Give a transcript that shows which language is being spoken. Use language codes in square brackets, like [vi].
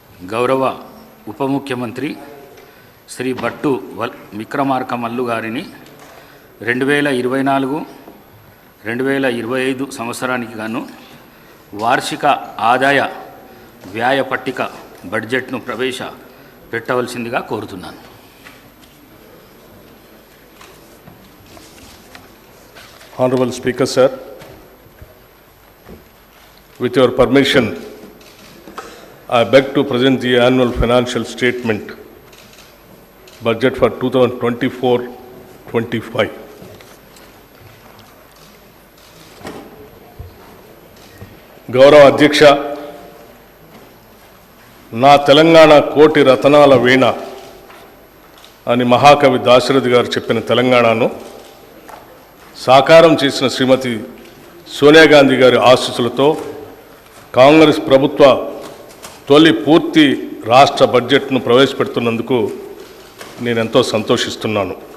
[te] గౌరవ ఉప ముఖ్యమంత్రి శ్రీ భట్టు విక్రమార్క మల్లు గారిని 2024-2025 సంవత్సరానికి గాను వార్షిక ఆదాయ వ్యయ పట్టిక బడ్జెట్ను ప్రవేశపెట్టవలసిందిగా కోరుతున్నాను. [en] Honorable Speaker, sir, with your permission, I beg to present the annual financial statement, budget for 2024-25. [te] గౌరవ అధ్యక్ష, నా తెలంగాణ కోటి రతనాల వీణ అని మహాకవి దాశరథి గారు చెప్పిన తెలంగాణను సాకారం చేసిన శ్రీమతి సోనియా గాంధీ గారి ఆశీస్సులతో కాంగ్రెస్ ప్రభుత్వ తొలి పూర్తి రాష్ట్ర బడ్జెట్ను ప్రవేశపెడుతున్నందుకు నేనెంతో సంతోషిస్తున్నాను.